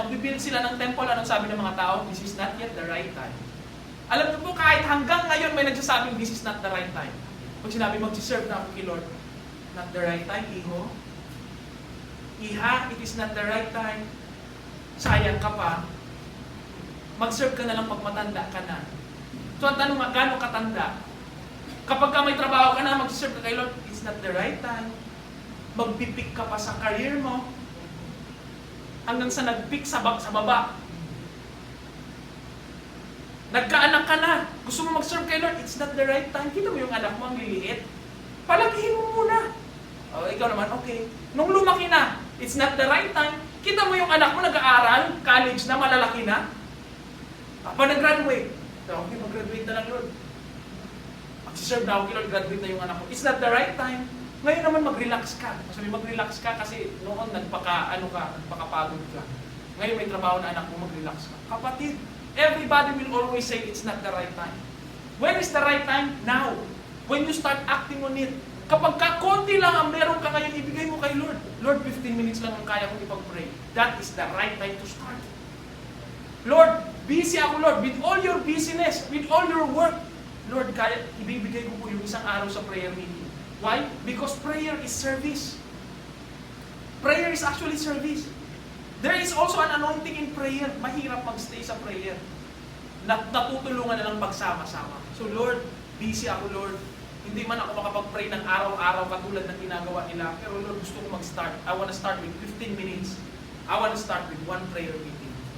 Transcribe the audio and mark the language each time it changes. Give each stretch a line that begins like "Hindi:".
Filipino: Magbibuild sila ng temple. Anong sabi ng mga tao?
English: This is not yet the right time.
Filipino: Alam niyo po, kahit hanggang ngayon may nagsasabing
English: this is not the right time.
Filipino: Pag sinabi, mag-serve na ako kay Lord,
English: not the right time,
Filipino: iho.
English: Iha, it is not the right time.
Filipino: Sayang ka pa. Mag-serve ka na lang pag matanda ka na. So, ang tanong nga, gano'ng katanda? Kapag ka may trabaho ka na, mag-serve ka kay Lord,
English: it's not the right time.
Filipino: Magpipik ka pa sa career mo. Hanggang sa nag-pick sa baba. Nagkaanak ka na. Gusto mo mag-serve kay Lord,
English: it's not the right time.
Filipino: Kita mo yung anak mo, ang liliit. Palakihin mo muna. O, ikaw naman, okay. Nung lumaki na,
English: it's not the right time.
Filipino: Kita mo yung anak mo, nag-aaral, college na, malalaki na. Pa nag-graduate. Okay, mag-graduate na lang, Lord. Mag-serve na ako kay Lord, graduate na yung anak mo.
English: It's not the right time.
Filipino: Ngayon naman mag-relax ka. Sabi mag-relax ka kasi noon nagpakapagod ka. Ngayon may trabaho na anak mo, mag-relax ka.
English: Kapatid, everybody will always say it's not the right time. When is the right time? Now. When you start acting on it.
Filipino: Kapag konti lang ang meron ka ngayon, ibigay mo kay Lord. Lord, 15 minutes lang ang kaya kong ipag-pray.
English: That is the right time to start. Lord,
Filipino: busy ako,
English: Lord. With all your busyness, with all your work,
Filipino: Lord, kaya ibibigay ko po yung isang araw sa prayer meeting. Why?
English: Because prayer is service. Prayer is actually service. There is also an anointing in prayer.
Filipino: Mahirap mag-stay sa prayer. Natutulungan na lang pagsama-sama. So Lord, busy ako Lord. Hindi man ako makapag-pray ng araw-araw katulad ng ginagawa nila. Pero Lord, gusto ko mag-start.
English: I want to start with 15 minutes. I want to start with one prayer meeting.